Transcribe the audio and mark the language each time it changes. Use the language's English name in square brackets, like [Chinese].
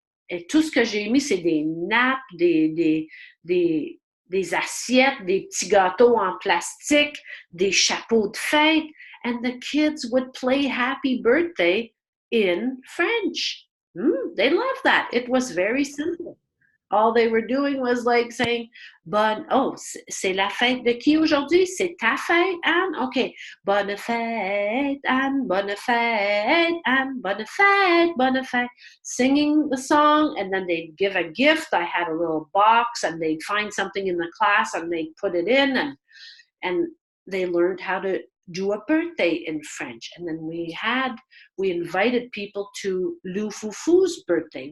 [French] Et tout ce que j'ai mis, c'est des nappes, des assiettes, des petits gâteaux en plastique, des chapeaux de fête, [English] and the kids would play happy birthday in French. They loved that. It was very simple. All they were doing was like saying, [French] c'est la fête de qui aujourd'hui? C'est ta fête, Anne? Okay. Bonne fête, Anne, bonne fête, Anne, bonne fête, bonne fête. [English] Singing the song, and then they'd give a gift. I had a little box, and they'd find something in the class, and they'd put it in, and they learned how to do a birthday in French. And then we invited people to Lou Foufou's birthday.